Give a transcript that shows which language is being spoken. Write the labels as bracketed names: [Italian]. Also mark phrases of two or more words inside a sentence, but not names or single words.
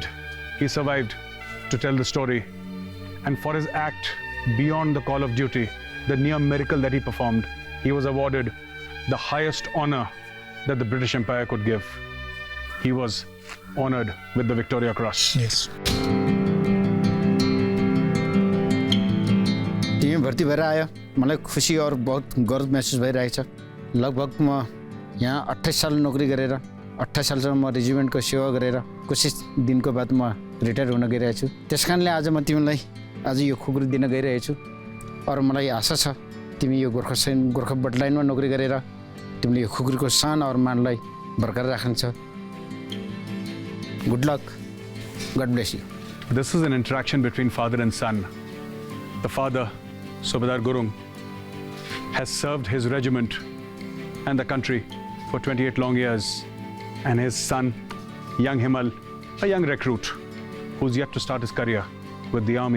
[English] He survived to tell the story. And for his act beyond the call of duty, the near miracle that he performed, he was awarded the highest honor that the British Empire could give. He was honored with the Victoria Cross. Yes. [Nepali] टिम भर्ती भएर आयो मलाई खुसी [Hindi] और बहुत [Nepali] गर्व महसुस भइरहेको छ लगभग म यहाँ 28 साल नोकरी गरेर 28 सालसम्म म रेजिमेन्टको सेवा गरेर कुछ दिनको बाद म रिटायर हुन गइरहेको छु त्यसकारणले आज म तिमीलाई आज यो खुकुरी दिन गइरहेको छु और मलाई आशा छ तिमी यो गोर्खा बटलाइनमा नोकरी गरेर तिमीले यो खुकुरीको शान और मानलाई बरकरार राख्छौ [English] good luck God bless you This is an interaction between father and son. The father, Subedar Gurung, has served his regiment and the country for 28 long years. And his son, young Himal, a young recruit who's yet to start his career with the army.